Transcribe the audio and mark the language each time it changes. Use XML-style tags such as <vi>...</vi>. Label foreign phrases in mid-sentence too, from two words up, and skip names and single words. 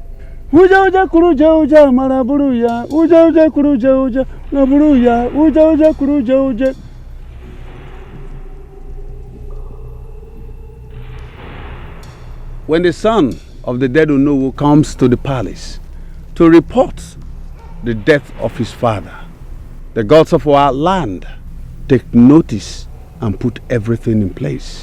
<en>Uja kuruja maraburuya, uja kuruja maraburuya, uja kuruja. When the son of the dead Onowu comes to the palace to report the death of his father, the gods of our land take notice and put everything in place.</en>